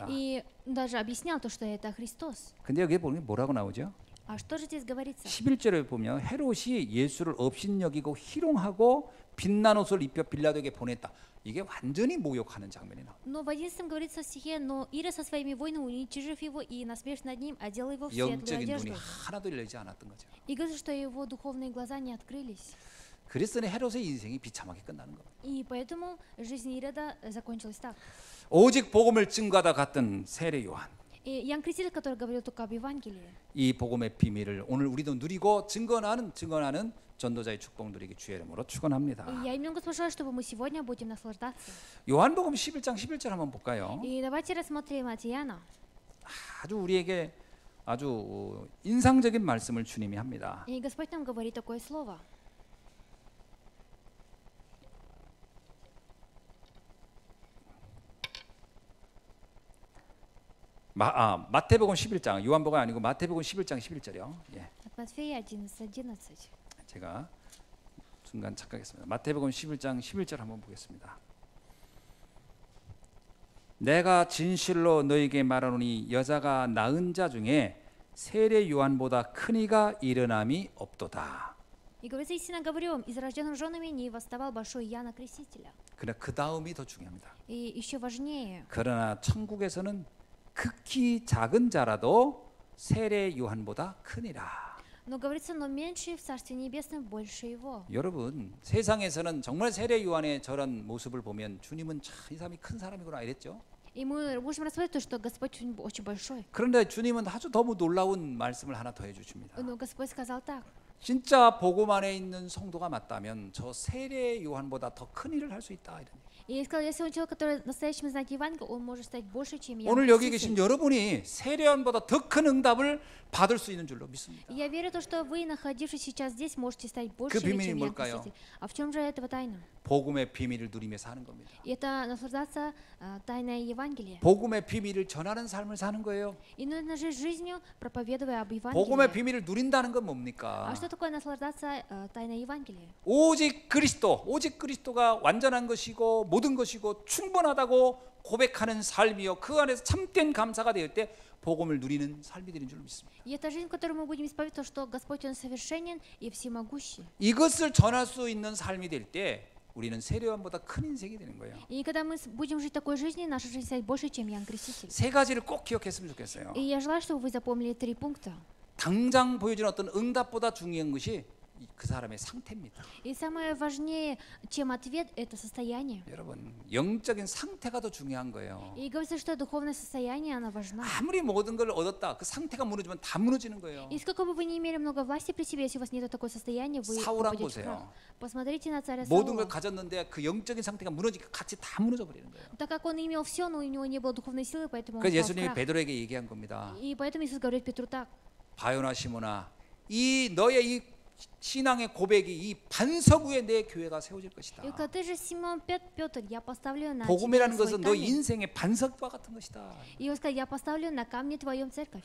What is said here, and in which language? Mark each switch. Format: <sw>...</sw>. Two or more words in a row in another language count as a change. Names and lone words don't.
<ru>И даже объяснял то, что это Христос.</ru> <ko>근데 여기 보면 뭐라고 나오죠?</ko> <ru>А что же здесь говорится?</ru> <ko>11절에 보면 헤롯이 예수를 업신여기고 희롱하고 빛난 옷을 입혀 빌라도에게 보냈다. 이게 완전히 모욕하는 장면이 나옵니다.</ko> <ru>Но в 11 говорится в стихе, но Ирод со своими воинами, уничижив его и насмешив над ним, одел его в светлую</ru> <ko>영적인 눈이</ko> <ru>одежду.</ru> <ko>하나도 열리지 않았던 거죠.</ko> <ru>И говорится, что его духовные глаза не открылись.</ru> <ko>그랬으니 헤롯의 인생이 비참하게 끝나는 겁니다.</ko> <ru>И поэтому жизнь Ирода закончилась так.</ru> <ko>오직 복음을 증거하다 갔던 세례 요한.</ko> <ru>И Иоанн Креститель, который говорил только об Евангелии.</ru> <ko>이 복음의 비밀을 오늘 우리도 누리고 증거하는 전도자의 축복 누리기 주의 이름으로 축원합니다.</ko> <ru>И я именно спрашиваю, чтобы мы сегодня будем наслаждаться.</ru> <ko>요한복음 11장 11절 한번 볼까요?</ko> <ru>И давайте рассмотрим от Иоанна.</ru> <ko>아주 우리에게 아주 인상적인 말씀을 주님이 합니다.</ko> <ru>И Господь нам говорит такое слово.</ru> <ko>마태복음 11장, 요한복음 아니고 마태복음 11장 11절이요. 예.</ko> <ru>От Матфея 11:11.</ru> <ko>제가 순간 착각했습니다. 마태복음 11장 11절 한번 보겠습니다. 내가 진실로 너에게 말하노니 여자가 낳은 자 중에 세례 요한보다 큰 이가 일어남이 없도다.</ko> <ru>И говорится, истинно говорю вам, из рожденных женами не восставал большой Иоанна Крестителя.</ru> <ko>그러나 그 다음이 더 중요합니다.</ko> <ru>И еще важнее.</ru> <ko>그러나 천국에서는 극히 작은 자라도 세례 요한보다 크니라.</ko> <ru>Но говорится, но меньше в Царстве Небесном больше его.</ru> <ko>여러분, 세상에서는 정말 세례 요한의 저런 모습을 보면 주님은 참 이 사람이 큰 사람이구나 이랬죠.</ko> <ru>И мы можем рассмотреть то, что Господь очень большой.</ru> <ko>그런데 주님은 아주 너무 놀라운 말씀을 하나 더 해주십니다.</ko> <ru>Но Господь сказал так.</ru> <ko>진짜 복음 안에 있는 성도가 맞다면 저 세례 요한보다 더 큰 일을 할 수 있다. 이런.</ko> <ru>И сказал, если он человек, который настоящим знает Евангелие, он может стать больше, чем Иоанн</ru> <ko>오늘 여기</ko> <ru>Креститель.</ru> <ko>계신 여러분이 세례 요한보다 더 큰 응답을 받을 수 있는 줄로 믿습니다.</ko> <ru>И я верю, то, что вы, находившись сейчас здесь, можете стать больше,</ru> <ko>비밀이</ko> <ru>чем Иоанн</ru> <ko>뭘까요?</ko> <ru>Креститель. А в чем же этого тайна?</ru> <ko>복음의 비밀을 누리며 사는 겁니다.</ko> <ru>И это наслаждаться тайной Евангелия.</ru> <ko>복음의 비밀을 전하는 삶을 사는 거예요.</ko> <ru>И нужно жить жизнью, проповедуя об</ru> <ko>복음의</ko> <ru>Евангелии.</ru> <ko>비밀을 누린다는 건</ko> <ru>А</ru> <ko>뭡니까?</ko> <ru>что такое наслаждаться тайной Евангелия?</ru> <ko>오직 그리스도가 완전한 것이고 모든 것이고 충분하다고 고백하는 삶이요 그 안에서 참된 감사가 될 때 복음을 누리는 삶이 되는 줄 믿습니다.</ko> <ru>И это жизнь, в которой мы будем исповедовать то, что Господь, Он совершенен и всемогущий.</ru> <ko>이것을 전할 수 있는 삶이 될 때 우리는 세례 요한보다 큰 인생이 되는 거예요.</ko> <ru>И когда мы будем жить такой жизнью, наша жизнь станет больше, чем Иоанн Креститель.</ru> <ko>세 가지를 꼭 기억했으면 좋겠어요.</ko> <ru>И я желаю, чтобы вы запомнили 3 пункта.</ru> <ko>당장 보여지는 어떤 응답보다 중요한 것이 그 사람의 상태입니다.</ko> <ru>И самое важнее, чем ответ, это состояние.</ru> <ko>여러분, 영적인 상태가 더 중요한 거예요.</ko> <ru>И говорится, что духовное состояние, оно важно.</ru> <ko>아무리 모든 걸 얻었다, 그 상태가 무너지면 다 무너지는 거예요.</ko> <ru>И сколько бы вы не имели много власти при себе, если у вас нет такого состояния, вы</ru> <ko>사울 한번</ko> <ru>попадете в крах.</ru> <ko>보세요.</ko> <ru>Посмотрите на царя</ru> <ko>모든 걸</ko> <ru>Саула.</ru> <ko>가졌는데 그 영적인 상태가 무너지니까 같이 다 무너져 버리는 거예요.</ko> <ru>Так как он имел все, но у него не было духовной силы, поэтому он</ru> <ko>그래서</ko> <ru>упал в</ru> <ko>예수님이</ko> <ru>крах.</ru> <ko>베드로에게 얘기한 겁니다.</ko> <ru>И поэтому Иисус говорит Петру так.</ru> <ko>바요나 시모나, 이 너의 이 신앙의 고백이 이 반석 위에 내 교회가 세워질 것이다.</ko> <ru>И ты же Симон Петр, я поставлю на тебя</ru> <ko>복음이라는</ko> <ru>свой</ru> <ko>것은 너</ko> <ru>камень.</ru> <ko>인생의 반석과 같은 것이다.</ko> <ru>И он сказал, я поставлю на камне твоем церковь.</ru>